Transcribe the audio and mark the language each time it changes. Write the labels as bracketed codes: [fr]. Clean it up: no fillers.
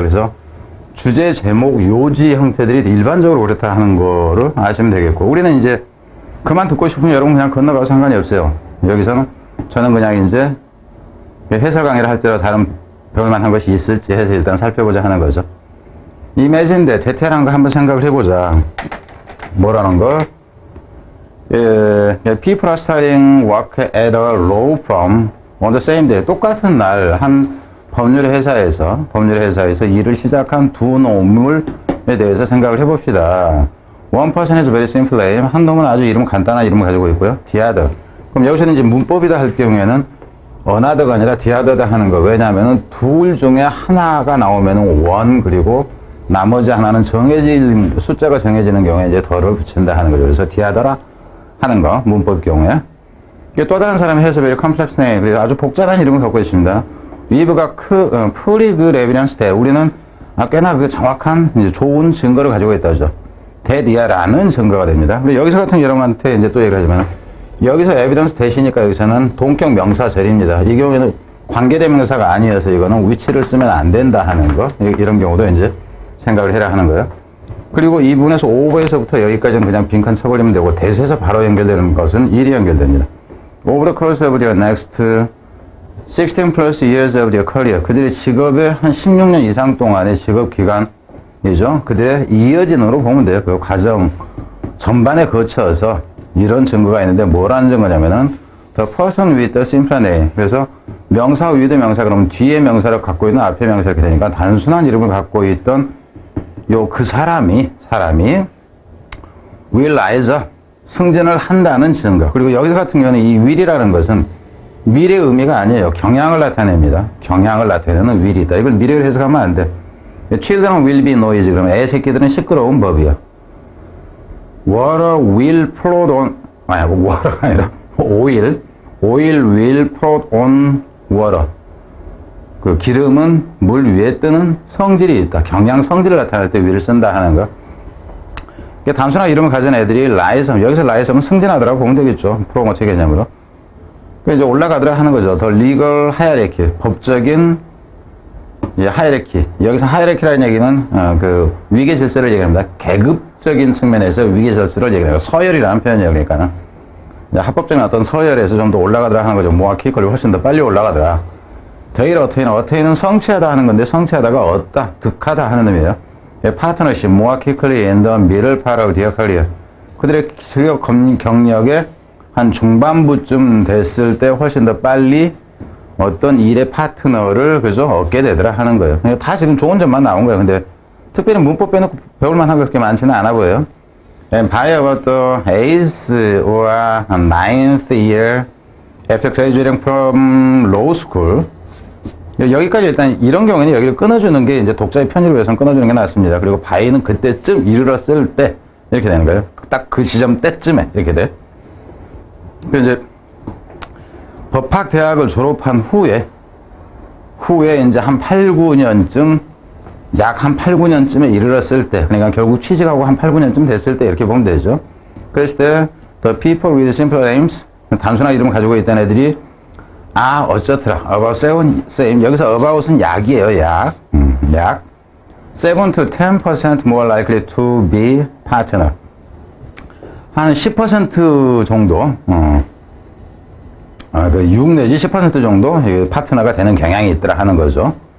[ko] 그래서 주제, 제목, 요지 형태들이 일반적으로 그렇다 하는 거를 아시면 되겠고, 우리는 이제 그만 듣고 싶으면 여러분 그냥 건너가도 상관이 없어요. 여기서는 저는 그냥 이제 해설 강의를 할 때로 다른 배울 만한 것이 있을지 해서 일단 살펴보자 하는 거죠. 이미지인데 디테일한 거 한번 생각을 해보자. 뭐라는 거? [en] People are starting work at a law firm on the same day. [ko] 똑같은 날 한 법률 회사에서 일을 시작한 두 놈에 대해서 생각을 해봅시다. [en] One person is very simple name. [ko] 한 놈은 아주 이름 간단한 이름을 가지고 있고요. [en] The other. [ko] 그럼 여기서는 이제 문법이다 할 경우에는 another가 아니라 the other다 하는 거. 왜냐하면 둘 중에 하나가 나오면은 one 그리고 나머지 하나는 숫자가 정해지는 경우에 이제 더를 붙인다 하는 거죠. 그래서 the other라 하는 거, 문법 경우에. 또 다른 사람이 해서 [en] very complex name. [ko] 아주 복잡한 이름을 갖고 있습니다. we've가 [en] pretty good evidence that [ko] 우리는 꽤나 그 정확한 이제 좋은 증거를 가지고 있다죠. that이야라는 증거가 됩니다. 그리고 여기서 같은 여러분한테 이제 또 얘기하지만 여기서 evidence that이니까 여기서는 동격 명사절입니다. 이 경우에는 관계대명사가 아니어서 이거는 위치를 쓰면 안 된다 하는 거. 이런 경우도 이제 생각을 해라 하는 거예요. 그리고 이 부분에서 over에서부터 여기까지는 그냥 빈칸 쳐버리면 되고 that에서 바로 연결되는 것은 일이 연결됩니다. [en] Over the course of their next 16 plus years of their career. [ko] 그들의 직업의 한 16년 이상 동안의 직업 기간이죠. 그들의 이어진으로 보면 돼요. 그 과정 전반에 거쳐서 이런 증거가 있는데 뭐라는 증거냐면은 [en] the person with the simple name. [ko] 그래서 명사 with 명사 그러면 뒤에 명사를 갖고 있는 앞에 명사 이렇게 되니까 단순한 이름을 갖고 있던 그 사람이 [en] will rise up. [ko] 승진을 한다는 증거. 그리고 여기서 같은 경우는 이 will이라는 것은 미래 의미가 아니에요. 경향을 나타냅니다. 경향을 나타내는 will이다. 이걸 미래를 해석하면 안 돼. [en] Children will be noisy. [ko] 그러면 애 새끼들은 시끄러운 법이야. [en] Water will float on, water가 아니라 oil will float on water. [ko] 그 기름은 물 위에 뜨는 성질이 있다. 경향 성질을 나타낼 때 will을 쓴다 하는 거. 단순한 이름을 가진 애들이 라이섬, 여기서 라이섬은 승진하더라고 보면 되겠죠. 프로모처 개념으로. 이제 올라가더라 하는 거죠. [en] 더 리걸 하이어리키, [ko] 법적인 하이어리키. 여기서 하이어리키라는 얘기는 그 위계 질서를 얘기합니다. 계급적인 측면에서 위계 질서를 얘기해요. 서열이라는 표현이에요. 그러니까는 합법적인 어떤 서열에서 좀 더 올라가더라 하는 거죠. [en] 모아 키컬이 [ko] 훨씬 더 빨리 올라가더라. 더일 어테인은 성취하다 하는 건데 성취하다가 얻다, 득하다 하는 의미예요. [en] 파트너십, 모아 키컬리 앤 더 미들 파라우 디어 칼리어. [ko] 그들의 직업 경력의 한 중반부쯤 됐을 때 훨씬 더 빨리 어떤 일의 파트너를 그죠 얻게 되더라 하는 거예요. 다 지금 좋은 점만 나온 거예요. 근데 특별히 문법 빼놓고 배울 만한 게 그렇게 많지는 않아 보여요. [en] By about the 8th or 9th year after graduating from law school. [ko] 여기까지 일단 이런 경우에는 여기를 끊어주는 게 이제 독자의 편의를 위해서는 끊어주는 게 낫습니다. 그리고 by는 그때쯤 이르렀을 때 이렇게 되는 거예요. 딱 그 지점 때쯤에 이렇게 돼. 그래서 이제 법학대학을 졸업한 후에 이제 한 8, 9년쯤 약 한 8, 9년쯤에 이르렀을 때 그러니까 결국 취직하고 한 8, 9년쯤 됐을 때 이렇게 보면 되죠. 그랬을 때 [en] the people with simple names [ko] 단순한 이름을 가지고 있다는 애들이 어쩌더라. about 7, 여기서 about은 약이에요. 약. [en] 7 to 10% more likely to be partner. [ko] 한 10% 정도, 그 6 내지 10% 정도 파트너가 되는 경향이 있더라 하는 거죠.